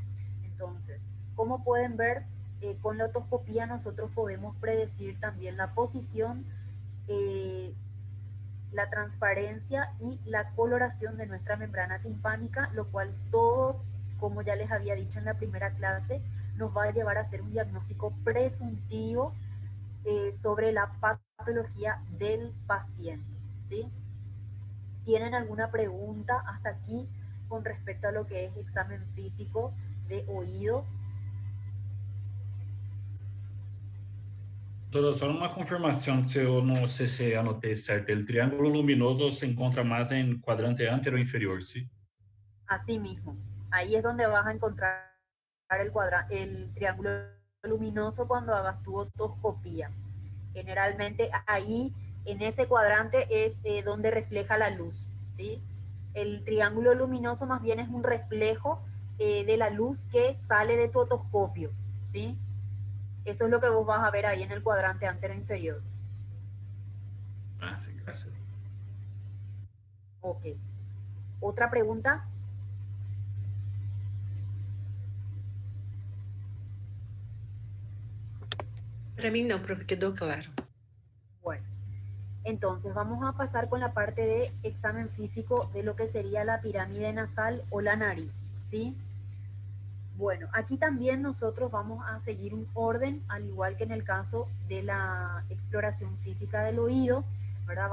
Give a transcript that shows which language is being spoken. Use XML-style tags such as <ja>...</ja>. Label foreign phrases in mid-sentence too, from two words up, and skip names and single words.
<es>Entonces, como pueden ver, con la otoscopía nosotros podemos predecir también la posición, la transparencia y la coloración de nuestra membrana timpánica, lo cual todo, como ya les había dicho en la primera clase, nos va a llevar a hacer un diagnóstico presuntivo sobre la patología del paciente, ¿sí? ¿Tienen alguna pregunta hasta aquí con respecto a lo que es examen físico de oído?</es> <pt>Doutora, só uma confirmação, se eu não sei se anotei certo, o triângulo luminoso se encontra mais em quadrante antero ou inferior, sim?</pt> <es>Así mismo, ahí es donde vas a encontrar el triángulo luminoso cuando hagas tu otoscopía. Generalmente ahí, en ese cuadrante, es donde refleja la luz, ¿sí? El triángulo luminoso más bien es un reflejo de la luz que sale de tu otoscopio, ¿sí? Eso es lo que vos vas a ver ahí en el cuadrante antero inferior.</es> <pt>Ah, sim, graças.</pt> <es>Ok. ¿Otra pregunta?</es> <pt>Para mim não, profe, quedou claro.</pt> <es>Bueno, entonces vamos a pasar con la parte de examen físico de lo que sería la pirámide nasal o la nariz, ¿sí? Bueno, aquí también nosotros vamos a seguir un orden, al igual que en el caso de la exploración física del oído, ¿verdad?</es>